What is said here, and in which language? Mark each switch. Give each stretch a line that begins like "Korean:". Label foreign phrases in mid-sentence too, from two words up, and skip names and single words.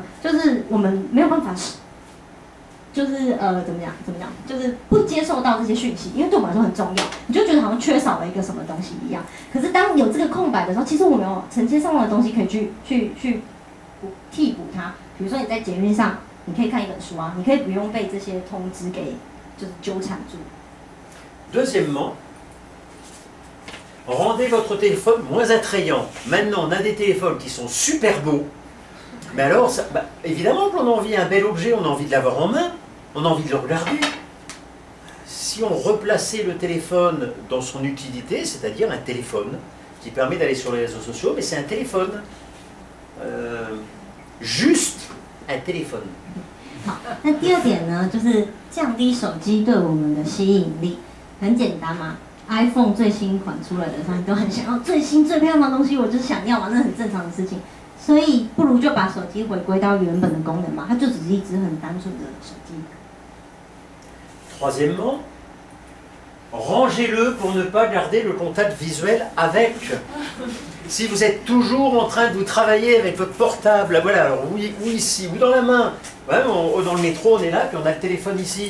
Chinese: 就是我们没有办法，就是怎么讲，就是不接受到这些讯息，因为对我们来说很重要，你就觉得好像缺少了一个什么东西一样。可是当有这个空白的时候，其实我们有承接上的东西可以去替补它。比如说你在捷运上，你可以看一本书啊，你可以不用被这些通知给就是纠缠住。
French: Deuxièmement, rendez votre téléphone moins attrayant. Maintenant, on a des téléphones qui sont super beaux. Mais alors, évidemment qu'on a envie d'un bel objet, on a envie de l'avoir en main, on a envie de le regarder. Si on replaçait le téléphone dans son utilité, c'est-à-dire un téléphone qui permet d'aller sur les réseaux sociaux, mais c'est un téléphone. Juste un téléphone.
Chinese: 好，那第二点呢，就是降低手机对我们的吸引力。很简单嘛 ，iPhone 最新款出来的时候，你都很想要最新最漂亮的东西，我就是想要嘛，那很正常的事情。所以不如就把手机回归到原本的功能嘛，它就只是一只很单纯的手机。
French: Troisièmement, rangez-le pour ne pas garder le contact visuel avec. Si vous êtes toujours en train de vous travailler avec votre portable, voilà, alors ou ici, ou dans la main, ouais, dans le métro on est là, puis on a le téléphone ici.